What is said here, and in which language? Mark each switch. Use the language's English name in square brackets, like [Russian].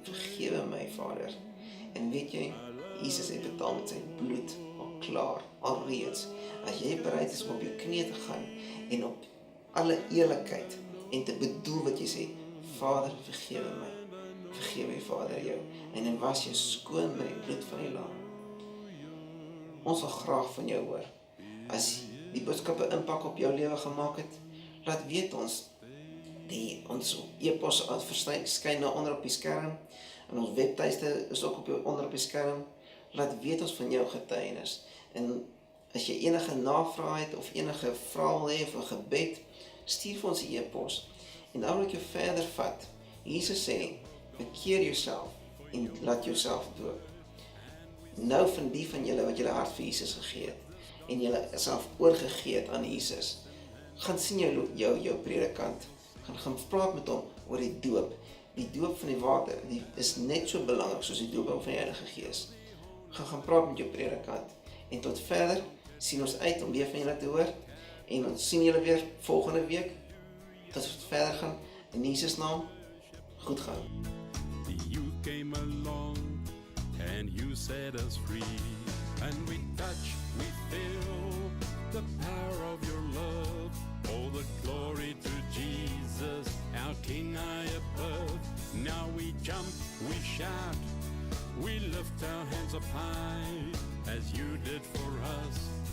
[Afrikaans] Vergewe my, Vader. En weet jy, Jesus het betaal met sy bloed, al klaar, alreeds. As jy bereid is om op jou knie te gaan en op alle eerlikheid en te bedoel wat jy sê. Vader, vergewe my. Vergewe Vader jou. En dan was jy skoon met die bloed van die lam. Ons wil graag van jou hoor. As die boodskappe impak op jou lewe gemaak het, laat weet ons. Ons e-pos verskyn nou onder op die skerm, en ons webtuiste is ook onder op die skerm. Laat weet ons van jou getuienis. En as jy enige navraag het, of enige vraag wil hê, of 'n gebed, stuur vir ons 'n e-pos. En dan wil ek jou verder vat. Jesus sê, bekeer jouself en laat jouself doop. Nou van die van julle wat julle hart vir Jesus gegee het, en julle self oorgegee het aan Jesus, gaan sien jou predikant, gaan praat met hom oor die doop. Die doop van die water, die is net so belangrik soos die doop van die Heilige Gees. Gaan praat met jou predikant. En tot verder, sien ons uit om weer van julle te hoor, en ons sien julle weer volgende week, tot ons verder gaan, in Jesus naam, goed gaan. [English] You came along and you set us free, and we touch, we feel the power of your love. All the glory to Jesus, our King high above. Now we jump, we shout, we lift our hands up high, as you did for us.